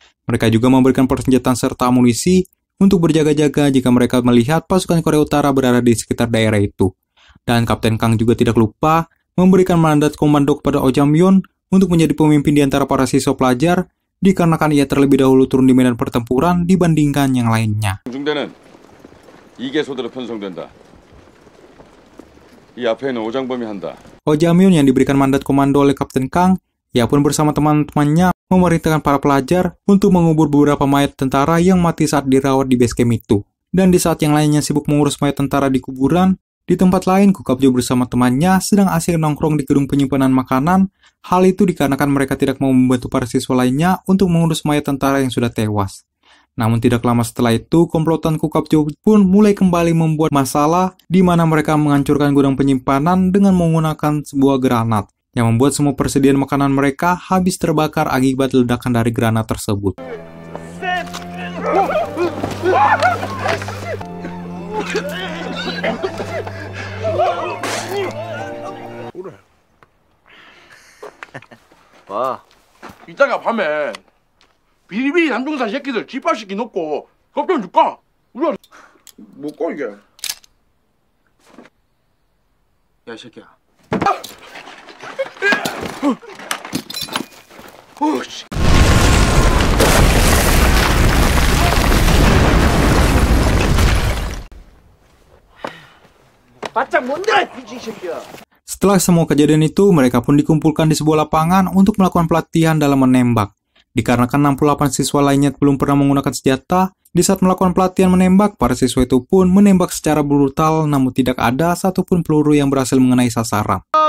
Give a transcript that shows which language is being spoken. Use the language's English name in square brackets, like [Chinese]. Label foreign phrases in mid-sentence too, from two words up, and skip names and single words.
[Indonesian] Mereka juga memberikan persenjataan serta amunisi untuk berjaga-jaga jika mereka melihat pasukan Korea Utara berada di sekitar daerah itu. Dan Kapten Kang juga tidak lupa memberikan mandat komando kepada Oh Jam-yeon untuk menjadi pemimpin di antara para siswa pelajar, dikarenakan ia terlebih dahulu turun di medan pertempuran dibandingkan yang lainnya. [Korean] 중대는 2개소대로 편성된다. 이 앞에는 오장범이 한다. [Indonesian] Oh Jam-yeon yang diberikan mandat komando oleh Kapten Kang, ia pun bersama teman-temannya memerintahkan para pelajar untuk mengubur beberapa mayat tentara yang mati saat dirawat di base camp itu. Dan di saat yang lainnya sibuk mengurus mayat tentara di kuburan, di tempat lain Kukapjo bersama temannya sedang asik nongkrong di gedung penyimpanan makanan. Hal itu dikarenakan mereka tidak mau membantu para siswa lainnya untuk mengurus mayat tentara yang sudah tewas. Namun tidak lama setelah itu, komplotan Kukapjo pun mulai kembali membuat masalah di mana mereka menghancurkan gudang penyimpanan dengan menggunakan sebuah granat yang membuat semua persediaan makanan mereka habis terbakar akibat ledakan dari granat tersebut. [Korean] 와, 이따가 밤에 비리비리 남중산 새끼들 집합시키 놓고 겁 좀 줄까? 우리가 뭐고 이게? 야, 이 새끼야. 씨. 바짝 뭔데, 이 새끼야. [Indonesian] Setelah semua kejadian itu, mereka pun dikumpulkan di sebuah lapangan untuk melakukan pelatihan dalam menembak. Dikarenakan 68 siswa lainnya belum pernah menggunakan senjata, di saat melakukan pelatihan menembak, para siswa itu pun menembak secara brutal, namun tidak ada satupun peluru yang berhasil mengenai sasaran.